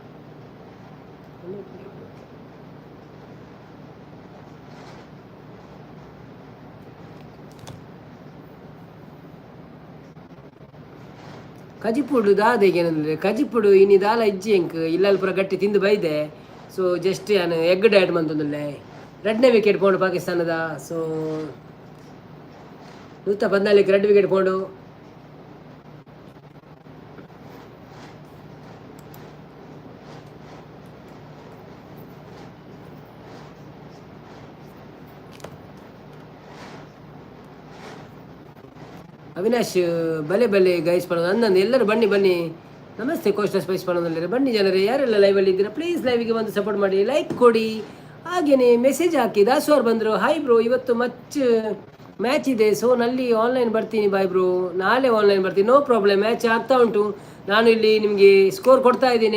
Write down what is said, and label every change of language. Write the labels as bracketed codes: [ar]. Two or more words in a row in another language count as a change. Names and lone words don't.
[tcy] ಕಜಿಪುಡು ದಾದೆಗೆ ಏನಂದರೆ ಕಜಿಪುಡು ಇನಿ ದಾಲ ಇಜ್ಜಿ ಎಂಕ್ ಇಲ್ಲಲ್ಲಿ ಪೂರ ಗಟ್ಟಿ ತಿಂದು ಬೈದೆ. [en] so just [tcy] ನಾನು [en] egg diet [tcy] ಬಂತಂದುಲ್ಲೆ 2ನೇ ವಿಕೆಟ್ ಪೋಂಡು ಪಾಕಿಸ್ತಾನದ. ಸೊ 114 2 ವಿಕೆಟ್ ಪೋಂಡು. ಅವಿನಾಶ್ ಬಲೆ ಬಲೆ ಗೈಸ್ ಪಡೋದು ಅಂದಂದು [kn] ಎಲ್ಲರೂ ಬನ್ನಿ ಬನ್ನಿ. ನಮಸ್ತೆ ಕೋಸ್ಟಲ್ ಸ್ಪೈಸ್ ಪಡೋದಲ್ಲೇ ಬನ್ನಿ ಜನರೇ, ಯಾರೆಲ್ಲ ಲೈವಲ್ಲಿ ಇದ್ದೀರಾ ಪ್ಲೀಸ್ ಲೈವಿಗೆ ಬಂದು ಸಪೋರ್ಟ್ ಮಾಡಿ, ಲೈಕ್ ಕೊಡಿ, ಹಾಗೆಯೇ ಮೆಸೇಜ್ ಹಾಕಿ. ದಾಸವಾರ್ ಬಂದರು, [en] hi bro, [kn] ಇವತ್ತು ಮ್ಯಾಚ್ ಇದೆ, ಸೊ ನಲ್ಲಿ ಆನ್ಲೈನ್ ಬರ್ತೀನಿ [en] bye bro, [kn] ನಾಳೆ ಆನ್ಲೈನ್ ಬರ್ತೀನಿ, [en] no problem. [kn] ಮ್ಯಾಚ್ ಆಗ್ತಾ ಉಂಟು, ನಾನು ಇಲ್ಲಿ ನಿಮಗೆ ಸ್ಕೋರ್ ಕೊಡ್ತಾ ಇದ್ದೀನಿ.